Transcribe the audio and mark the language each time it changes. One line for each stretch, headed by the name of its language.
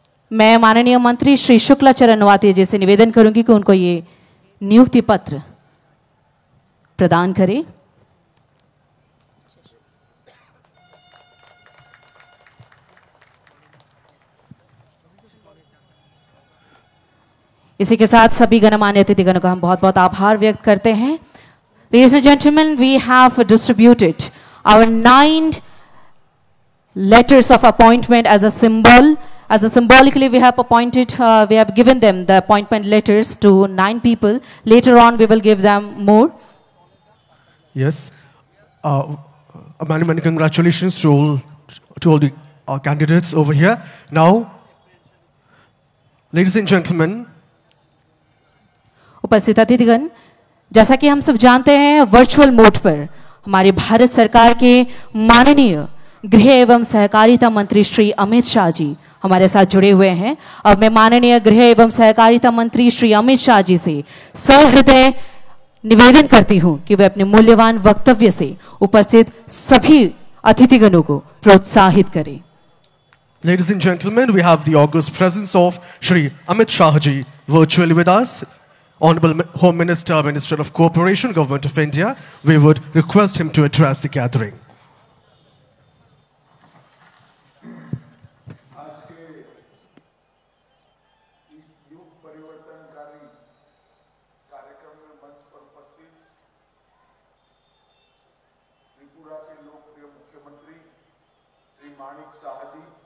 Hindi: मैं माननीय मंत्री श्री शुक्ला चरण नवातिया जी से निवेदन करूंगी कि उनको ये नियुक्ति पत्र प्रदान करें। इसी के साथ सभी गणमान्य अतिथिगणों का हम बहुत बहुत आभार व्यक्त करते हैं।
English: Ladies and gentlemen, we have distributed our 9 letters of appointment as a symbol. As a symbolically, we have appointed, we have given them the appointment letters to 9 people. Later on, we will give them more. Yes. Many congratulations to all the candidates over here. Now, ladies and gentlemen,
Hindi: उपस्थित अतिथिगण, जैसा कि हम सब जानते हैं virtual mode पर हमारे भारत सरकार के माननीय गृह एवं सहकारिता मंत्री श्री अमित शाह जी हमारे साथ जुड़े हुए हैं। अब मैं माननीय गृह एवं सहकारिता मंत्री श्री अमित शाह जी से सहृदय निवेदन करती हूं कि वे अपने मूल्यवान वक्तव्य से उपस्थित सभी अतिथिगणों को प्रोत्साहित करें।
English: Ladies and gentlemen, we have the august presence of Shri Amit Shah ji virtually with us. Honorable Home Minister, Minister of Cooperation, Government of India, we would request him to address the gathering.
Hindi: आज के इस युग परिवर्तनकारी कार्यक्रम में मंच पर उपस्थित त्रिपुरा के लोकप्रिय मुख्यमंत्री श्री माणिक शाह जी,